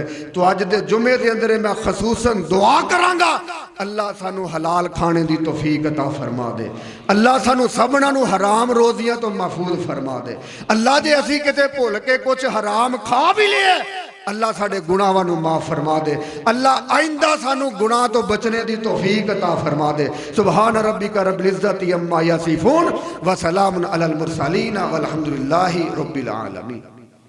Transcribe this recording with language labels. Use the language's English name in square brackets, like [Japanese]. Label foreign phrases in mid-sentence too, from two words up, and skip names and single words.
[Punjabi] تو اج دے جمعے دے اندر میں خصوصاً دعا کراں گا، اللہ سانوں حلال کھانے دی توفیق عطا فرما دے. اللہ سانوں سبھناں نوں حرام روزیاں توں محفوظ فرما دے. اللہ جے اسیں کتے بھل کے کجھ حرام کھا بھی لیا، اللہ ساڈے گناہاں نوں معاف فرما دے. اللہ آئندہ سانوں گناہ توں بچنے دی توفیق عطا فرما دے. [Arabic] سبحان ربك رب العزة عما يصفون وسلام على المرسلين والحمد لله رب العالمين.